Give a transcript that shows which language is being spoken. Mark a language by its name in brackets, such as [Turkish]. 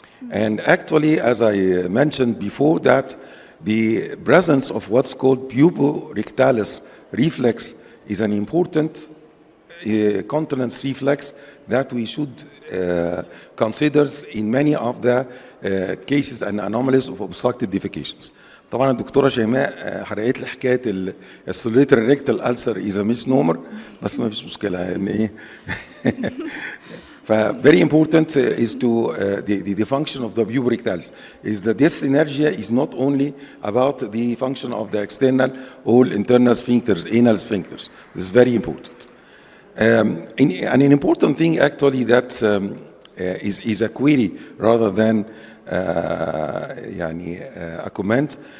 [English] And actually, as I mentioned before, that the presence of what's called puborectalis reflex is an important continence reflex that we should consider in many of the cases and anomalies of obstructed defecations. [Arabic] طبعا الدكتوره شيماء حرقت لي حكايه السوليتري [English] rectal ulcer as misnomer, [Arabic] بس ما فيش مشكله يعني ايه. [English] ف very important is to the function of the puborectalis is that this synergia is not only about the function of the external or internal sphincters, anal sphincters. This is very important. And an important thing actually that is a query rather than a comment.